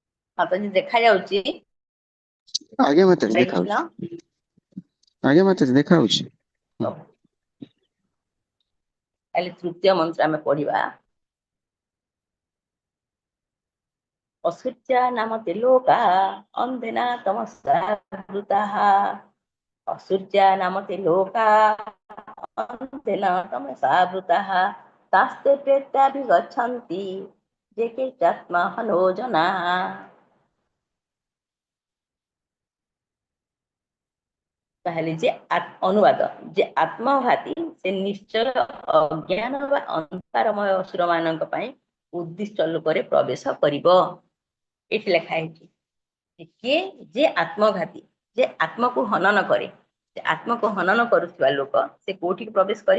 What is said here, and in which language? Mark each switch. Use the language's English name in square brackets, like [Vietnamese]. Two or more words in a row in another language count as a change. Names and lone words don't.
[Odia] ମାତାଜୀ ଦେଖା ଯାଉଛି? ଆଜ୍ଞା ମାତାଜୀ ହରେ କୃଷ୍ଣ। ଦେଖାଉଛି। ଆଜ୍ଞା ମାତାଜୀ ଦେଖାଉଛି। ତାହେଲେ ତୃତୀୟ ମନ୍ତ୍ର ଆମେ ପଢିବା। [Sanskrit] असृज्या नामते लोका अन्धेना तमसावृताः। असृज्या नामते लोका अन्धेना तमसावृताः। तास्ते प्रेत्याभिगच्छन्ति ये केचिदात्मा हनो जनाः। [Odia] ତାହଲେ ଯେ ଅନୁବାଦ, ଯେ ଆତ୍ମଘାତୀ ସେ ନିଶ୍ଚୟ ଅଜ୍ଞାନ ବା ଅନ୍ଧକାରମୟ ଅସୁର ମାନଙ୍କ ପାଇଁ ଉଦ୍ଦିଷ୍ଟ ଲୋକରେ ପ୍ରବେଶ କରିବ। ଏଠି ଲେଖା ହେଇଛି କିଏ? ଯେ ଆତ୍ମଘାତୀ, ଯେ ଆତ୍ମକୁ ହନନ କରେ। ସେ ଆତ୍ମକୁ ହନନ କରୁଥିବା ଲୋକ ସେ କୋଉଠିକି ପ୍ରବେଶ କରିବ?